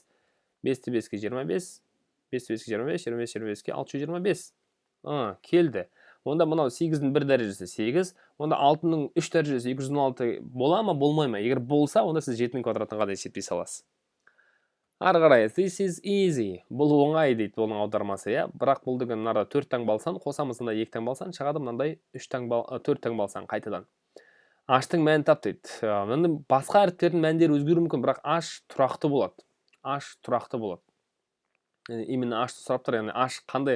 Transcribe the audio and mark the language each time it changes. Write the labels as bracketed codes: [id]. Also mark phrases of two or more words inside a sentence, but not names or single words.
[kk] 5-ті 5-ке 25, 5-ті 5-ке 25, 25-ке 625. Келді. Онда мынау 8-дің 1 дәрежесі 8, онда 6-ның 3 дәрежесі 216 бола ма, болмай ма? Егер болса, онда сіз 7-ның квадратына қандай есептей саласыз. Ары қарай, [en] this is easy. [kk] Бұл оңай дейді, бұның аудармасы, бірақ бұл деген мынада 4 таңба алсан, қосамыз мында 2 таңба алсан, шығады мынандай 4 таңба алсан қайтадан. H-тың мәнін тап дейді. Басқа әріптердің мәндері өзгеруі мүмкін, бірақ H тұрақты болады. H тұрақты болады. Именно H-ты сұрап тұр, яғни H қандай?